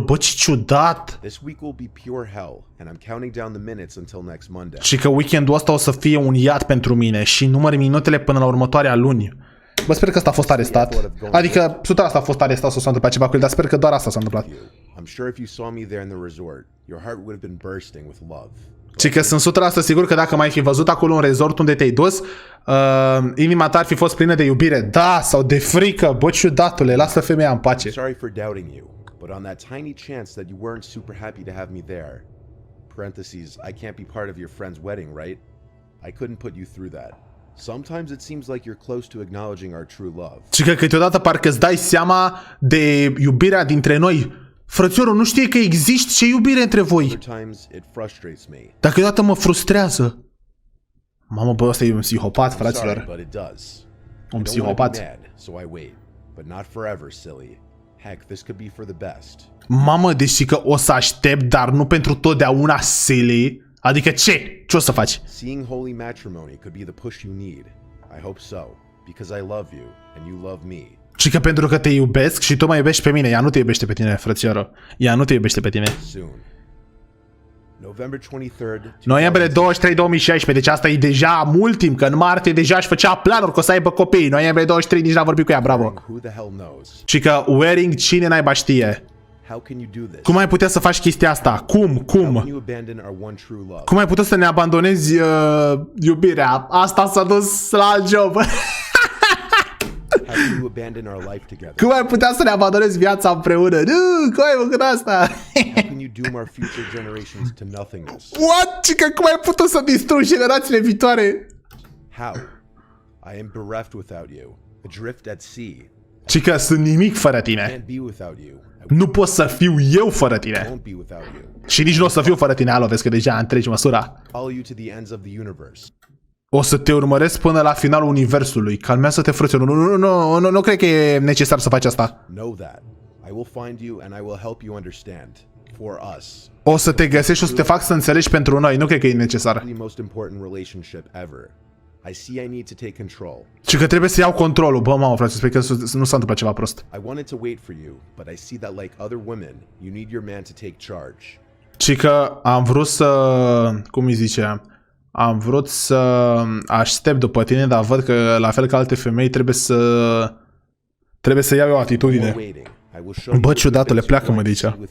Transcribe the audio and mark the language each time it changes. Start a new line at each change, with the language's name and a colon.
Romanian: Bă, ce ciudat.
English: This week will be pure hell, and I'm counting down the minutes until next Monday.
Romanian: Și că weekendul ăsta o să fie un iad pentru mine și număr minutele până la următoarea luni. Bă, sper că ăsta a fost arestat. Adică 100% a fost arestat sau s-a întâmplat ceva cu el, dar sper că doar asta s-a întâmplat.
English: I'm sure if you saw me there in the resort, your heart would have been bursting with love.
Romanian: Și că sunt 100% sigur că dacă m-ai fi văzut acolo în resort unde te-ai dus, inima ta ar fi fost plină de iubire. Da, sau de frică. Bă, ciudatule, lasă femeia în pace.
English: Sorry for doubting you, but on that tiny chance that you weren't super happy to have me there, parentheses, I can't be part of your friend's wedding, right? I couldn't put you through that. Sometimes it seems like you're close to acknowledging our true love.
Romanian: Și că câteodată parcă îți dai seama de iubirea dintre noi. Frățiorul, nu știe că există și iubire între voi.
English: Sometimes it frustrates me.
Romanian: Dar câteodată mă frustrează. Mamă, bă, ăsta e un psihopat,
English: Sorry,
Romanian: fraților.
English: but it does. I don't wanna be
Romanian: psihopat.
English: mad, so I wait, but not forever, silly. Heck, this could be for the best.
Romanian: Mamă, deși că o să aștept, dar nu pentru totdeauna, silly. Adică ce? Ce o să faci?
English: Seeing holy matrimony could be the push you need. I hope so, because I love you and you love me.
Romanian: Și că pentru că te iubesc și tu mă iubești pe mine. Ea nu te iubește pe tine, frățioră. Ea nu te iubește pe tine.
English: Soon. November 23rd.
Romanian: Noiembrie 23, 2016. Deci asta e deja mult timp, că în martie deja își făcea planuri că o să aibă copii. Noiembrie 23 nici n-a vorbit cu ea, bravo.
English: Who the hell knows?
Romanian: Și că wearing, cine naiba știe.
English: How can you do this?
Romanian: Cum ai putea să faci chestia asta? Cum?
English: How can
Romanian: Cum?
English: you abandon our one true love?
Romanian: Cum ai putea să ne abandonezi iubirea? Asta s-a dus la alt job.
English: How can you abandon our life together?
Romanian: Cum ai putea să ne abandonezi viața împreună? Nu, cum ai făcut asta?
English: How can you doom our future generations to nothingness? What?
Romanian: Și că cum ai putut să distrugi generațiile viitoare?
English: How? I am bereft without you, adrift at sea.
Romanian: Și că sunt nimic fără
English: I
Romanian: tine.
English: can't be without you.
Romanian: Nu pot să fiu eu fără
English: I
Romanian: tine.
English: won't be without you.
Romanian: Și nici nu o să fiu fără tine, alo, vezi că deja întregi măsura.
English: Follow you to the ends of the universe.
Romanian: O să te urmăresc până la finalul universului. Calmează-te, frățio. Nu cred că e necesar să faci asta.
English: Know that. I will find you and I will help you understand. For us.
Romanian: O să te găsești și o să te fac să înțelegi pentru noi. Nu cred că e necesar.
English: The most important relationship ever. I see I need to take control.
Romanian: Și că trebuie să iau controlul. Bă, mamă, frate, sper că nu s-a întâmplat ceva prost. I wanted to wait for you, but I see that like other women, you need your man to take charge. Și că am vrut să... Cum îi zice? Am vrut să aștept după tine, dar văd că, la fel ca alte femei, trebuie să iau eu atitudine. Bă, ciudatule, pleacă-mă de aici.